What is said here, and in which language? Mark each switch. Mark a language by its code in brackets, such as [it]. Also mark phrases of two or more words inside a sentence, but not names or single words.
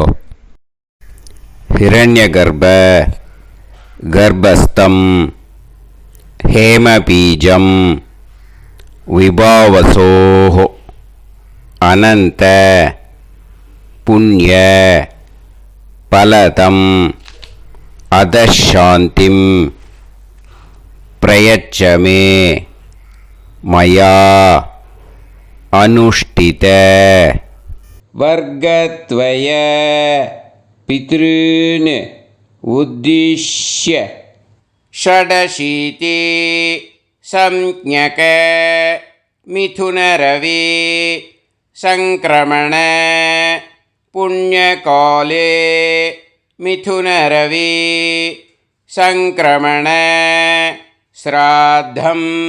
[sa] हिरण्य गर्भ गर्भस्थं हेमबीजं विभावसोः अनन्त पुण्य फलदम् अतःशान्तिं प्रयच्छमे मया अनुष्ठित वर्गत्वय पितॄन् उद्दिश्य षडशीति संज्ञक मिथुनरवि संक्रमण पुण्यकाले मिथुनरवि संक्रमण श्राद्धं